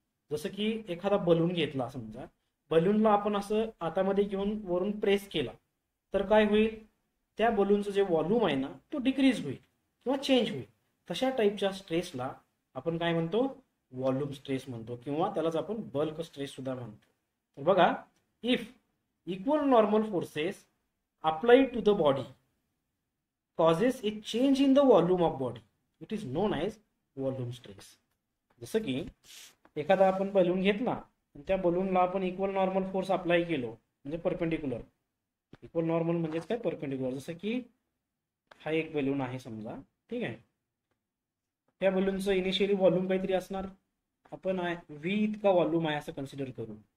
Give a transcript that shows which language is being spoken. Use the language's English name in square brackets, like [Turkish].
[Marathi] जसं की एखादा बलून घेतला, समजा बलूनला आपण असं हातामध्ये घेऊन वरून प्रेस केला तर काय होईल? त्या बलूनचं जे व्हॉल्यूम आहे ना तो डिक्रीज होईल किंवा चेंज होईल. तशा टाईपच्या स्ट्रेसला आपण काय म्हणतो? व्हॉल्यूम स्ट्रेस म्हणतो किंवा त्यालाच आपण बल्क स्ट्रेस सुद्धा म्हणतो. तर बघा, [English] If equal normal forces applied to the body causes a change in the volume of body, it is known as volume stress. [Marathi] जसं की एखादा आपण बलून घेतला आणि त्या बलूनला आपण इक्वल नॉर्मल फोर्स अप्लाय केलो म्हणजे परपेंडिक्युलर. इक्वल नॉर्मल म्हणजेच काय? परपेंडिक्युलर. जसं की हा एक बलून आहे समजा. ठीक आहे. त्या बलूनचं इनिशियली व्हॉल्यूम काहीतरी असणार, आपण व्ही इतका व्हॉल्यूम आहे असं कन्सिडर करू.